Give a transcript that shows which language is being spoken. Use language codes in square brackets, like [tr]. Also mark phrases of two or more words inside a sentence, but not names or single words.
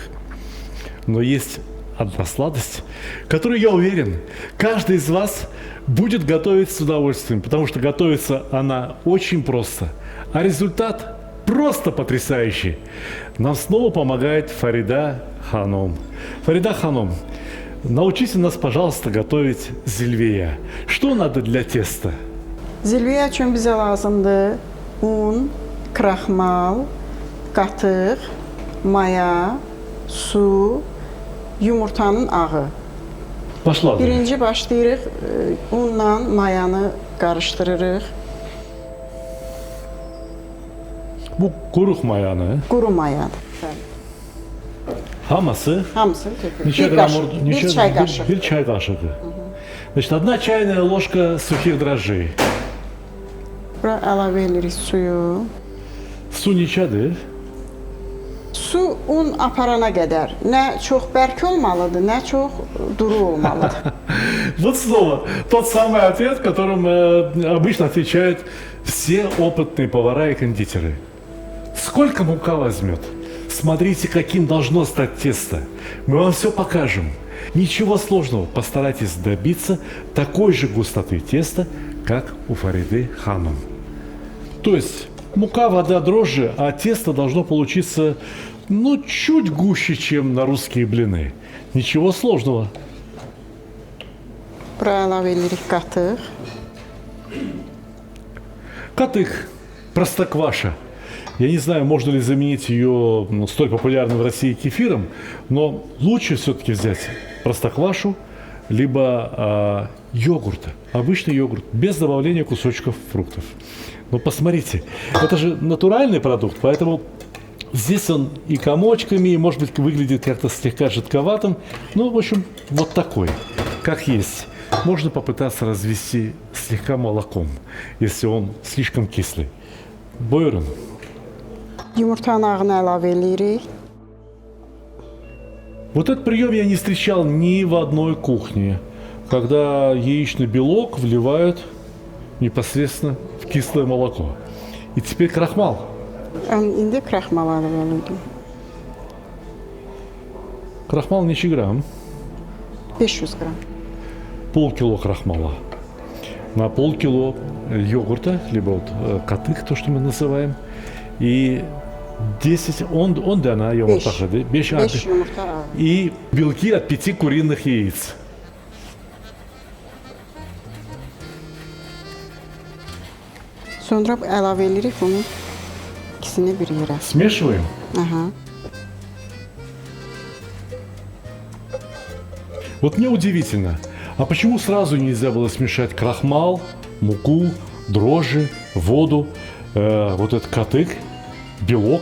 [ru] Но есть одна сладость, которую, я уверен, каждый из вас будет готовить с удовольствием, потому что готовится она очень просто, а результат просто потрясающий. Нам снова помогает Фарида Ханом. Фарида Ханом, научите нас, пожалуйста, готовить зильвея. Что надо для теста? [az] Zilviyə üçün bizə lazımdır un, kraxmal, qatıq, maya, su, yumurtanın ağı. Başlayalım. Birinci başlayırıq, unla mayanı qarışdırırıq. Bu kuruq mayanı, Quru mayadır. hamısı Hamısını tökürük. neçə qram orada? Bir çay qaşığı. Bir çay qaşığı. [ru] Значит, одна чайная ложка сухих дрожжей. [az] Bura əlavə edirik suyu. Su neçədir? Su un aparana qədər nə çox bərk olmalıdır, nə çox duru olmalıdır. [ru] Вот снова тот самый ответ, которым обычно отвечают все опытные повара и кондитеры. Сколько мука возьмет? Смотрите, каким должно стать тесто. Мы вам все покажем. Ничего сложного. Постарайтесь добиться такой же густоты теста, как у Фариды Ханум. То есть мука, вода, дрожжи, а тесто должно получиться, ну, чуть гуще, чем на русские блины. Ничего сложного. [az] Bura əlavə edirik qatıq. [ru] Катых, простокваша. Я не знаю, можно ли заменить ее столь популярным в России кефиром, но лучше все-таки взять простоквашу, либо йогурт, обычный йогурт, без добавления кусочков фруктов. Но посмотрите, это же натуральный продукт, поэтому здесь он и комочками, и, может быть, выглядит как-то слегка жидковатым. Ну, в общем, вот такой, как есть. Можно попытаться развести слегка молоком, если он слишком кислый. [az] Buyurun. Yumurtanın ağını əlavə edirik. [ru] Вот этот прием я не встречал ни в одной кухне, когда яичный белок вливают непосредственно в кислое молоко. И теперь крахмал. [az] İndi kraxmal əlavə edirik. [ru] Крахмал neçə грамм? [az] 500 qram. [ru] Полкило крахмала. На полкило йогурта, либо вот катык, то, что мы называем. И 10, [az] on dənə [ru] йогурта, 5 [az] yumurta ağı. [ru] и белки от 5 куриных яиц. [az] Sonra əlavə edirik bunun ikisini bir yerə. [ru] Смешиваем. Aha. Вот мне удивительно, а почему сразу нельзя было смешать крахмал, муку, дрожжи, воду, вот этот катык, белок?